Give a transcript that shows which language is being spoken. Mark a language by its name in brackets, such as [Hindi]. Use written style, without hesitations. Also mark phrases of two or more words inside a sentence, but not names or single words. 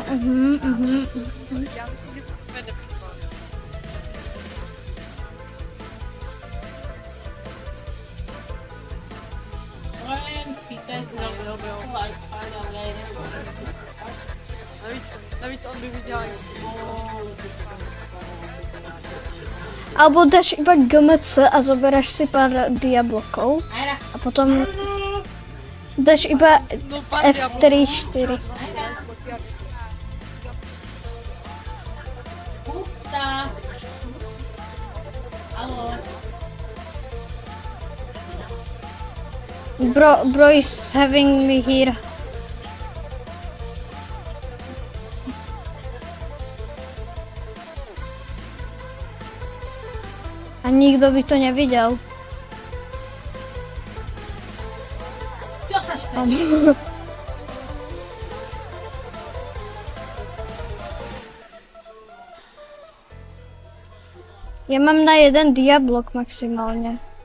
[Czech] Já myslím, že to bude nepříklad. Navíc on by viděl, [Slovak] Alebo dáš iba GMC a zoberáš si pár diablokov a potom dáš iba no pár [English] F3, 4. Bro is having me here. [Czech] A nikdo by to neviděl. Já mám na jeden diablok maximálně.